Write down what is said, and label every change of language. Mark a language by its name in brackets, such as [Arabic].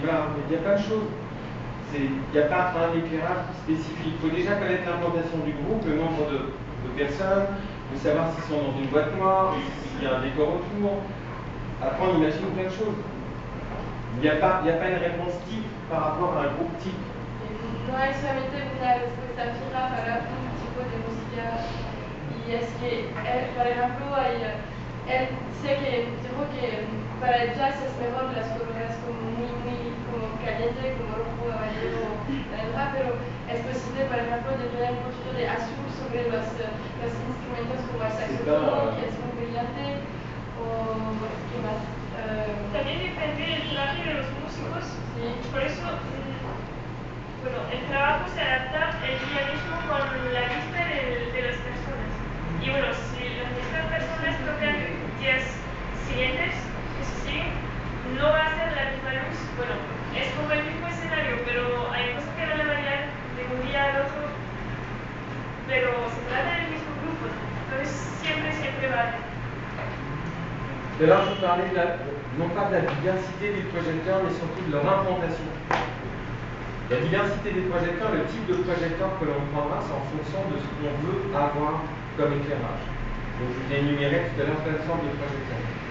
[French] Voilà, il y a plein de choses. Il n'y a pas un éclairage spécifique. Il faut déjà connaître l'implantation du groupe, le nombre de personnes, il faut savoir s'ils sont dans une boîte noire, s'il y a un décor autour. Après, on imagine plein de choses. Il n'y a pas une réponse type par rapport à un groupe type. [Spanish] No hay solamente una respuesta fija para un tipo de música. Y es que, por ejemplo, él sé que dijo que para el jazz es mejor las colores como muy como caliente, como rojo, amarillo, naranja, pero es posible, por ejemplo, de tener un poquito de azul sobre los instrumentos como el saxofón, que es muy brillante, o ¿qué más? También depende del traje de los músicos. Sí. Por eso, bueno, el trabajo se adapta el día mismo con la vista de las personas. Y bueno, si las mismas personas tocan 10 siguientes, que se siguen, no va a ser la misma luz. Bueno, es como el mismo escenario, pero hay cosas que van a variar de un día al otro, pero se trata del mismo grupo, entonces siempre varía. [French] Tout à l'heure, je parlais non pas de la diversité des projecteurs, mais surtout de leur implantation. La diversité des projecteurs, le type de projecteur que l'on prendra, c'est en fonction de ce qu'on veut avoir comme éclairage. Donc, je vous ai énuméré tout à l'heure plein de sortes de projecteurs.